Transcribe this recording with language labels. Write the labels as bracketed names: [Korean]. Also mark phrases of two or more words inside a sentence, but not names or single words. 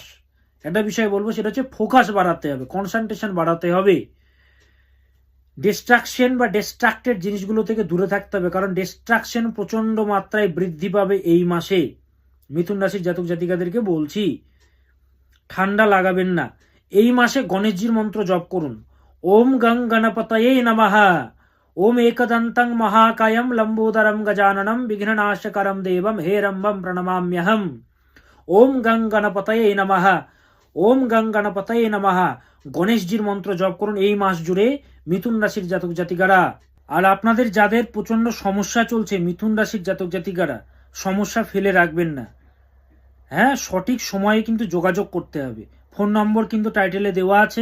[Bangla] একটা বিষয় বলবো, সেটা হচ্ছে ফোকাস বাড়াতে হবে, কনসেন্ট্রেশন বাড়াতে হবে। ডিস্ট্রাকশন বা ডিস্ট্রাক্টেড জিনিসগুলো থেকে দূরে থাকতে হবে, কারণ ডিস্ট্রাকশন প্রচন্ড মাত্রায় বৃদ্ধি পাবে এই মাসে। মিথুন রাশির জাতক জাতিকাদেরকে বলছি, ঠান্ডা লাগাবেন না। এই মাসে গণেশজির মন্ত্র জপ করুন। [Sanskrit] ওম গং গণপতয়ে নমঃ। ওম একদন্তং মহাকায়ম লম্বোদরম গজাননম বিঘ্ননাশকরম দেবম হেরম্বম প্রণমাম্যহম। ওম গং গণপতয়ে নমঃ। ওম গং গণপতয়ে নমঃ। [Bangla] গণেশজির মন্ত্র জপ করুন এই মাস জুড়ে মিথুন রাশির জাতক জাতিকারা। আর আপনাদের যাদের প্রচন্ড সমস্যা চলছে মিথুন রাশির জাতক জাতিকারা, সমস্যা ফেলে রাখবেন না। হ্যাঁ, সঠিক সময়ে কিন্তু যোগাযোগ করতে হবে। ফোন নম্বর কিন্তু টাইটেলে দেওয়া আছে।